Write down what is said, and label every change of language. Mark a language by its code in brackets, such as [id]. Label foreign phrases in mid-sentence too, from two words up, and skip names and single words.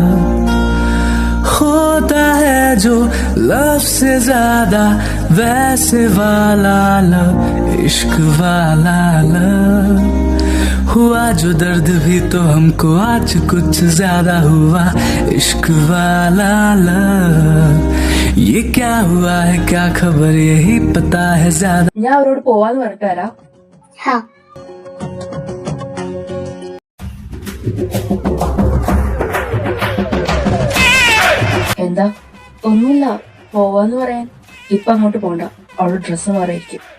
[hi] होता है जो लव से ज्यादा वैसे वाला लव. इश्क वाला लव हुआ जो दर्द भी तो हमको आज कुछ ज्यादा हुआ. इश्क वाला लव ये क्या हुआ है क्या खबर यही पता है ज्यादा. [ml] ഞാൻ അവരോട് പോവാന്ന് പറഞ്ഞിട്ട് വരാം. ഹാ. എന്താ? ഒന്നുമില്ല, പോവാന്ന് പറയാൻ. ഇപ്പൊ അങ്ങോട്ട് പോണ്ട, അവള് ഡ്രസ്സ് മാറിയിരിക്കും.